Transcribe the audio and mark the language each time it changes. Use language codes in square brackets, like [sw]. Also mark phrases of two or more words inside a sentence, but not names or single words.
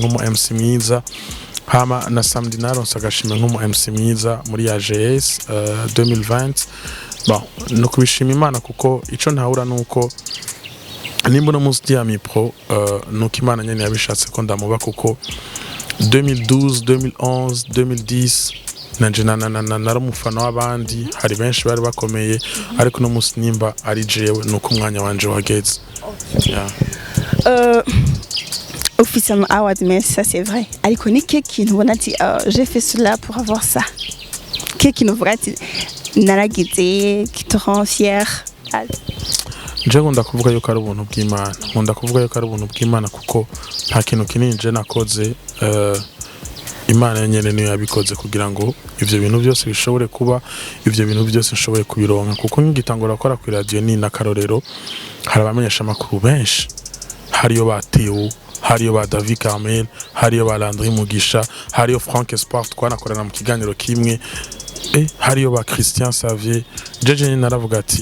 [rn] nk'umu MC mwiza hama na samedi naronse agashimwe nk'umu MC mwiza muri AGS 2020 bon no kubishima Imana kuko ico ntahura nuko nimba no munsi ya mipro nuko Imana nyene yabishatse ko ndamuba kuko 2012 2011 2010 nanje naramufana w'abandi hari benshi bari bakomeye ariko no munsi nimba ari jewe nuko umwanya wanje wageze [fr] officiellement award mais ça c'est vrai [rn] ariko ni kintu ubona ati [fr] j'ai fait cela pour avoir ça [rn] kintu uvuga ati naragize [fr] qui te rend fier [rn] nje ngunda kuvuga yuko ari ubuntu bw'Imana nkunda kuvuga yuko ari ubuntu bw'Imana kuko nta kintu kinini nje nakoze Imana nyene niyo yabikoze kugira ngo ivyo bintu byose bishobore kuba ivyo bintu byose nshoboye kubironka kuko ngitangura gukora ku radio ni nakarorero hari abamenyesha makuru benshi hariyo bateo hariyo ba David Carmel hariyo ba Landry Mugisha hariyo Frank Esport twanakorana mu kiganiro kimwe hariyo ba Christian Xavier jeje naravuga ati